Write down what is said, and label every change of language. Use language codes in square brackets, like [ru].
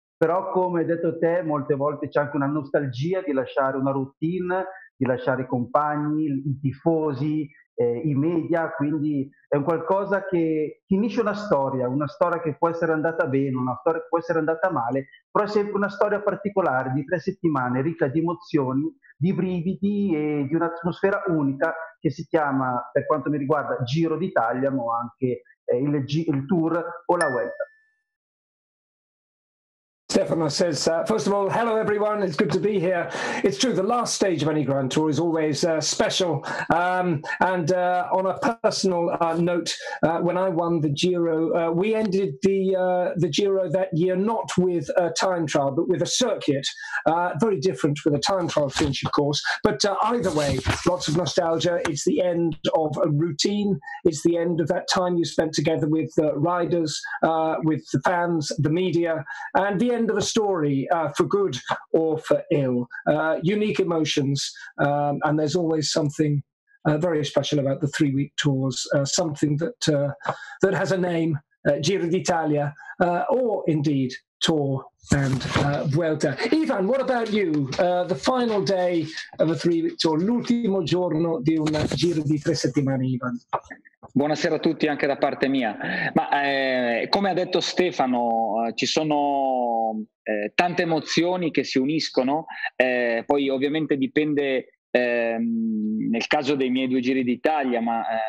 [it] Però come hai detto te, molte volte c'è anche una nostalgia di lasciare una routine, di lasciare i compagni, i tifosi, i media, quindi è un qualcosa che finisce una storia che può essere andata bene, una storia che può essere andata male, però è sempre una storia particolare di 3 settimane ricca di emozioni, di brividi e di un'atmosfera unica che si chiama, per quanto mi riguarda, Giro d'Italia, ma anche il Tour o la Vuelta. [en] Stefano says, first of all, hello everyone, it's good to be here. It's true, the last stage of any Grand Tour is always special. And on a personal note, when I won the Giro, we ended the Giro that year not with a time trial, but with a circuit. Very different with a time trial finish, of course. But either way, lots of nostalgia. It's the end of a routine. It's the end of that time you spent together with riders, with the fans, the media, and the end of a story, for good or for ill. Unique emotions, and there's always something very special about the 3-week tours, something that has a name, Giro d'Italia, or indeed Tour and Vuelta. Ivan, what about you? The final day of a 3-week tour, [it] l'ultimo giorno di un Giro di 3 settimane, Ivan. Buonasera a tutti anche da parte mia. Ma come ha detto Stefano, ci sono tante emozioni che si uniscono, poi ovviamente dipende nel caso dei miei 2 Giri d'Italia, ma